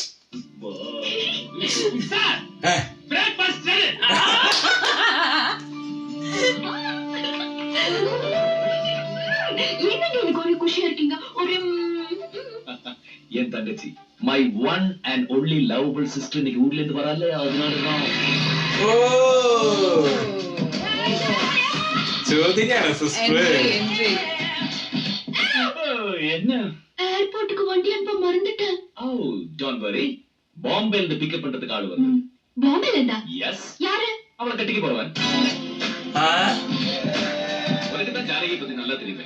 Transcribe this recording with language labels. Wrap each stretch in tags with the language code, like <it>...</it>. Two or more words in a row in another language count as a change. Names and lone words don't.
<ta>சார்</ta> <en>breakfast ready.</en> <ta>என்னங்க எனக்கு ஒரு குஷியா இருக்கீங்க? ஒரு என் தங்கச்சி</ta> <en>my one and only lovable sister</en> <ta>இன்னைக்கு ஊர்ல இருந்து வரால. அதனாலதான்</ta> <ml>ഓ ചോദിക്കാണ് സിസ്റ്റർ.</ml> <ta>என்ஜாய் என்ன? ஏர்போர்ட்டுக்கு வண்டி அனுப்ப மறந்துட்டேன்.</ta> <en>oh don't worry.</en> <ta>பாம்பேல இருந்து பிக்கப் பண்றதுக்கு ஆள் வருது. பாம்பேல இருந்தா? எஸ். யாரு? அவளை கட்டிக்க போறவன். ആ உனக்கு தான் ஜானகி பத்தி நல்லா தெரியுமே.</ta>